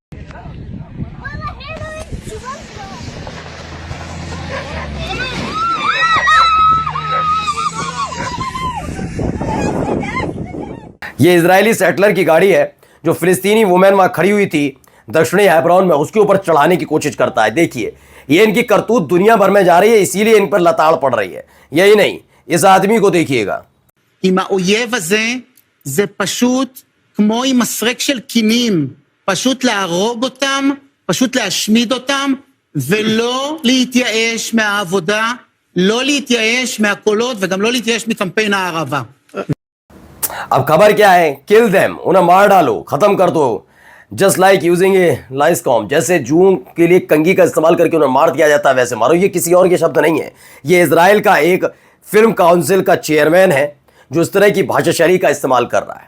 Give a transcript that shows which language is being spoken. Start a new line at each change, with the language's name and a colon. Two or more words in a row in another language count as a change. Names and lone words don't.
Hindi: ये इजरायली सेटलर की गाड़ी है जो फिलिस्तीनी वुमेन वहां खड़ी हुई थी दक्षिणी हेब्रोन में, उसके ऊपर चढ़ाने की कोशिश करता है। देखिए ये इनकी करतूत दुनिया भर में जा रही है, इसीलिए इन पर लताड़ पड़ रही है। यही नहीं, इस आदमी को देखिएगा।
Hebrew: עם האויב הזה זה פשוט כמו עם מסרק של קינים, פשוט להרוג אותם, פשוט להשמיד אותם, ולא להתייאש מהעבודה, לא להתייאש מהקולות וגם לא להתייאש מקמפיין הערבה.
Hindi: अब खबर क्या है,
English: kill them,
Hindi: उन्हें मार डालो, खत्म कर दो।
English: just like using a lice comb,
Hindi: जैसे जुओं के लिए कंघी का इस्तेमाल करके उन्हें मार दिया जाता है वैसे मारो। ये किसी और के शब्द नहीं है, ये इजराइल का एक
English: film council
Hindi: का चेयरमैन है जो इस तरह की भाषा शैली का इस्तेमाल कर रहा है।